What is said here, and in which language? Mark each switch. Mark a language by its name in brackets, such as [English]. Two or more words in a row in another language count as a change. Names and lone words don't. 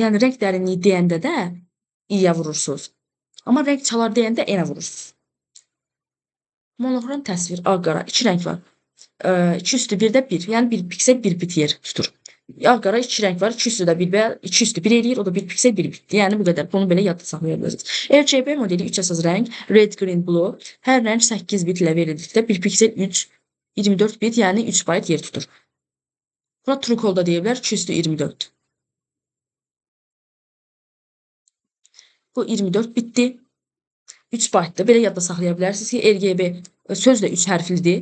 [Azerbaijani] Yəni, rəng dərinliyi deyəndə də i-yə vurursunuz. Amma rəng çalar deyəndə n-ə vurursunuz. Monoxrom təsvir, ağ-qara, 2 rəng var. 2 üstü 1-də 1, yəni 1 piksel 1 bit yer tutur. Ağ-qara 2 rəng var, 2 üstü də 1 və 2 üstü 1 eləyir, o da 1 piksel 1 bitdir. Yəni bu qədər. Bunu belə yadda saxlaya bilərsiniz. RGB modeli 3 əsas rəng, [English] red, green, blue. [Azerbaijani] Hər rəng 8 bit ilə verildikdə 1 piksel 24 bit, yəni 3 byte yer tutur. Buna [English] true call [Azerbaijani] da deyə bilər, 2 üstü 24. Bu 24 bitdir. 3 byte'dır. Belə yadda saxlaya bilərsiniz ki, RGB söz də 3 hərflidir.